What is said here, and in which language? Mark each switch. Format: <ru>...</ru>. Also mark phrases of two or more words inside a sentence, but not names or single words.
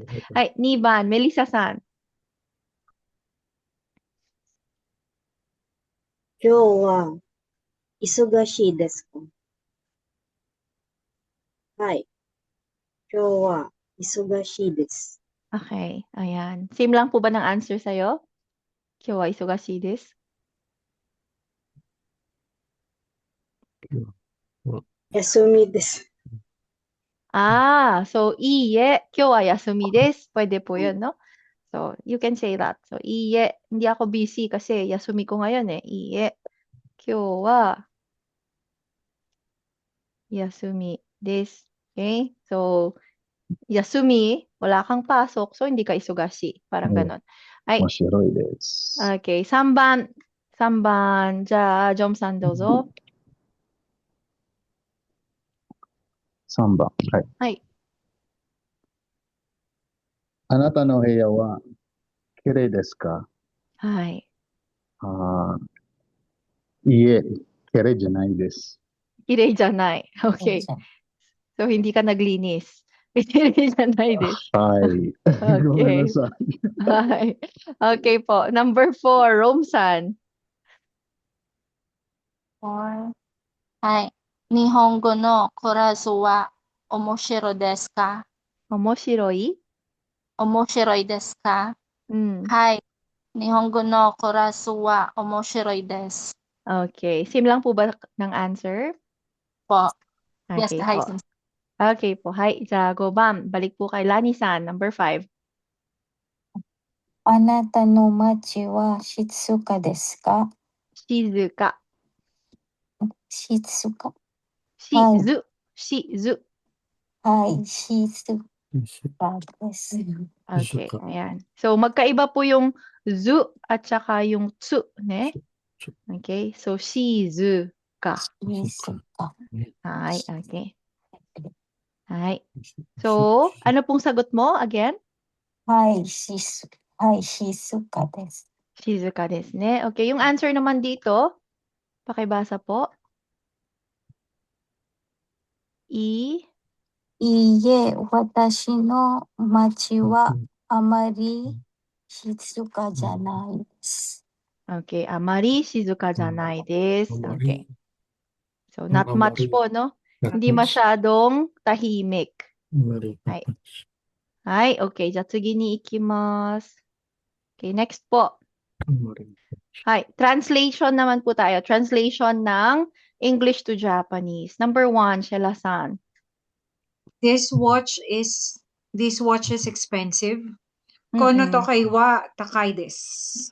<ja>はい、2番、メリサさん。今日は忙しいですか？はい。今日は忙しいです。</ja> <tl>Okay, ayan. Same lang po ba ng answer sa'yo?</tl> <ja>今日は忙しいです。休みです。 So, iye, 今日は休みです。</ja> <tl>Pwede po yun, no?</tl> <en>So, you can say that. So,</en> <ja>iye,</ja> <tl>hindi ako busy kasi yasumi ko ngayon eh.</tl> <ja>Iye, 今日は休みです。Okay?</ja> <tl>So, yasumi, wala kang pasok, so hindi ka isugashi. Parang ganon. Ay,</tl> <ja>面白いです。 okay, 3番。3番。じゃあ、ジョンさんどうぞ。 3番。はい。はい。あなたの部屋は綺麗ですか？はい。いいえ、綺麗じゃないです。綺麗じゃない。</ja> <tl>Okay. So, hindi ka naglinis.</tl> <ja>綺麗じゃないです。はい。ごめんなさい。</ja> <tl>はい。Okay po. Number 4, Romsan. 4.</tl> <ja>はい。日本語のクラスは面白いですか？面白い？面白いですか？はい。日本語のクラスは面白いです。</ja> <tl>Okay. Same lang po ba ng answer? Po. Yes, Okay hi. po. Okay po. Hi.</tl> <ja>じゃあ、5 番。</ja> <tl>balik po kay Lani-san. Number 5.</tl> <ja>あなたの町は静かですか？静か。静か。静。はい、静かです。</ja> <tl>Okay, ayan. So, magkaiba po yung zu at saka yung tsu, ne? Okay, so shizuka. Ay, okay. Ay. So, ano pong sagot mo again?</tl> <ja>はい、静かです。静かですね.</ja> <tl>Okay, yung answer naman dito, pakibasa po.</tl> <ja>いいえ、私の町はあまり静かじゃないです。 Okay, あまり静かじゃないです.</ja> <en>Okay. So, not much po, no?</en> <tl>Hindi masyadong tahimik. Ay. Ay,</tl> <ja>okay. じゃあ次に行きます。Okay, next po.</ja> <tl>Hi, translation naman po tayo.</tl> <en>Translation ng English to Japanese. Number 1, Sheila-san. This watch is expensive.</en> <ja>この時計は高いです.</ja>